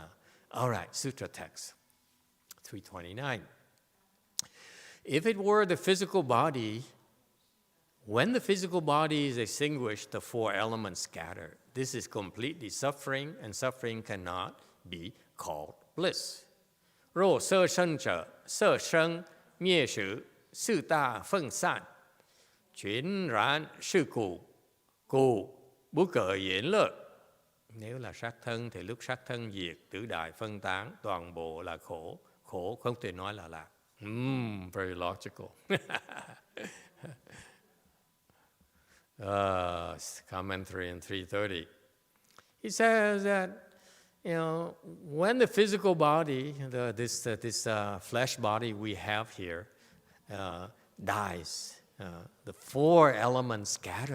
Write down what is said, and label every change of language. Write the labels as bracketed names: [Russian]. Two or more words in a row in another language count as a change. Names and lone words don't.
[English] All right, Sutra Text 329. If it were the physical body, when the physical body is extinguished, the four elements scatter. This is completely suffering, and suffering cannot be called bliss. [Chinese] 若色身者，色生灭时，四大分散，全然是苦，故不可言乐. [Vietnamese] Nếu là sát thân thì lúc sát thân diệt, tứ đại phân tán, toàn bộ là khổ. Khổ không thể nói là lạc. [English] Very logical. Commentary in 330. He says that, when the physical body, this flesh body we have here, dies, the four elements scatter.